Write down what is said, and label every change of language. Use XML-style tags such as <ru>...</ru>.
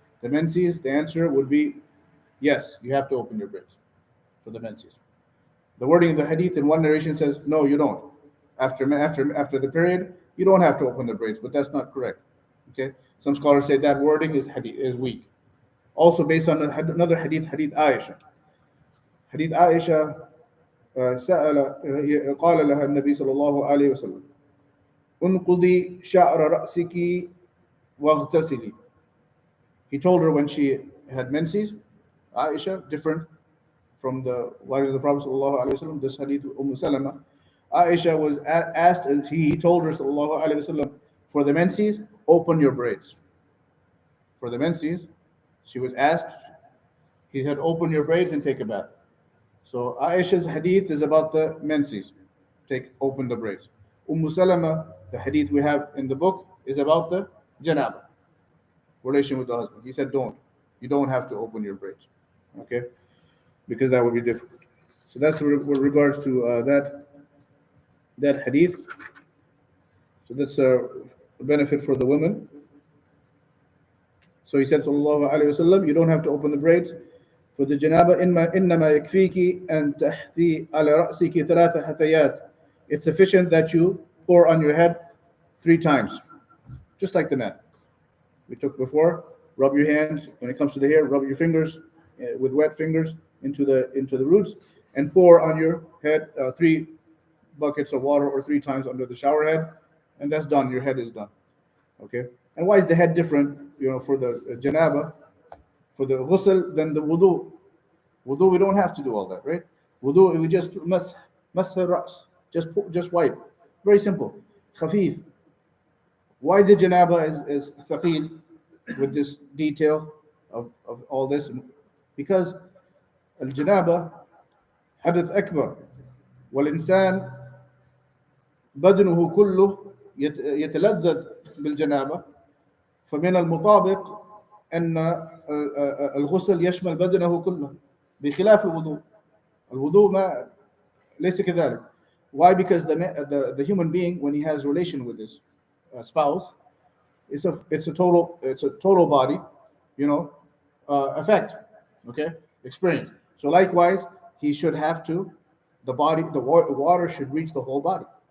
<en>The menses, the answer would be yes, you have to open your braids for the menses. The wording of the hadith in one narration says, no, you don't. After the period, you don't have to open the braids, but that's not correct. Okay, some scholars say that wording is weak. Also, based on another hadith, hadith Aisha.</en> <ar>Hadith Aisha, قال لها النبي صلى الله عليه وسلم انقضي شعر رأسك واغتسلي.</ar> <en>He told her when she had menses, Aisha, different from the wives of the Prophet sallallahu alaihi wasallam. This hadith Salama, Aisha was asked, and he told her sallallahu alaihi wasallam, for the menses, open your braids. For the menses, she was asked, he said, open your braids and take a bath. So Aisha's hadith is about the menses, open the braids. Salama, the hadith we have in the book, is about the janaba, relation with the husband. He said, you don't have to open your braids, okay, because that would be difficult. So that's with regards to that hadith. So that's a benefit for the women. So he said, sallallahu alaihi wasallam, you don't have to open the braids for the janaba.</en> <ar>إنما يكفيك أن تحثي على رأسك ثلاث حثيات.</ar> <en>It's sufficient that you pour on your head 3 times, just like the man we took before. Rub your hands when it comes to the hair. Rub your fingers with wet fingers into the roots, and pour on your head 3 buckets of water, or 3 times under the shower head, and that's done. Your head is done. Okay. And why is the head different? For the janaba, for the ghusl, than the wudu. Wudu, we don't have to do all that, right? Wudu, we just mas ras, just wipe. Very simple. Khafif. Why the janaba is thaqil with this detail of all this? Because</en> <ar>al-janaba hadath akbar, wal-insan بدنه كله يتلذذ بالجنابة، فمن المطابق أن الغسل يشمل بدنه كله بخلاف الوضوء. الوضوء ما ليس كذلك.</ar> <en>Why? Because the human being, when he has relation with his spouse, it's a total body, effect, okay, experience. So likewise, he should have to, the water should reach the whole body.</en>